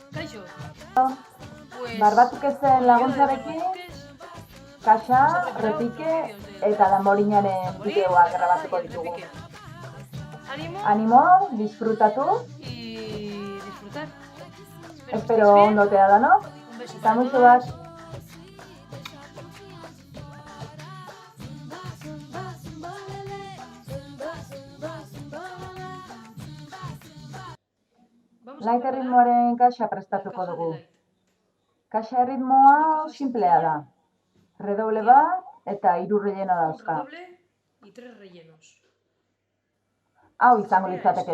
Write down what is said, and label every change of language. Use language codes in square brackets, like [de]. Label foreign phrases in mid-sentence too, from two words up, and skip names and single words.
[eu] kaixo. Barbatuk ezen laguntzarekin, kaxa, [es] Hemos preparado repike los vídeos del [eu] eta Damborinaren [es] Damborín [eu] bideoak [es] y [eu] grabatuko [es] el [eu] ditugu. [es] repique. Ánimo [eu] Animo, disfrutatu, [es] y disfrutar. espero que estéis bien. [eu] ondo otea danok, [es] Un beso [eu] eta [es] para [eu] muixo [es] todas. [eu] bat. [es] Vamos a Light preparar [eu] erritmoaren kaxa [es] la [eu] prestatuko [es] caja de [eu] dugu. [es] light. [eu] Kaxa [es] Es una [eu] erritmoa [es] caja [eu] sinplea da. [es] sencilla. Redoble Tiene [eu] bat eta 3 relleno [es] un [eu] dauzka. [es] redoble y 3 rellenos. [eu] Hau izango [es] Sería [eu] litzateke.